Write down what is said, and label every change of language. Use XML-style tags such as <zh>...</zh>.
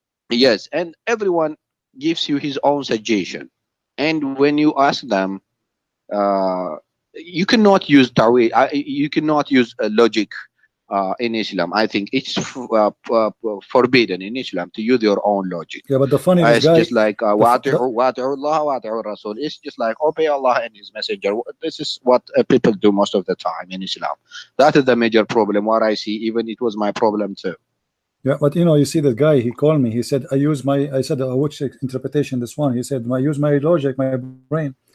<en>Yes, and everyone gives you his own suggestion, and when you ask them, you cannot use tawhid, you cannot use logic in Islam. I think it's forbidden in Islam to use your own logic. Yeah, but the funny is, It's guy, just like</en> <ar>وَأَطِيعُوا اللَّهَ وَأَطِيعُوا الرَّسُولَ.</ar> <en>It's just like obey Allah and His Messenger. This is what people do most of the time in Islam. That is the major problem. What I see, even it was my problem too. yeah, but you know, you see that guy, he called me, he said, I said, which interpretation this one? He said, I use my logic, my brain.</en>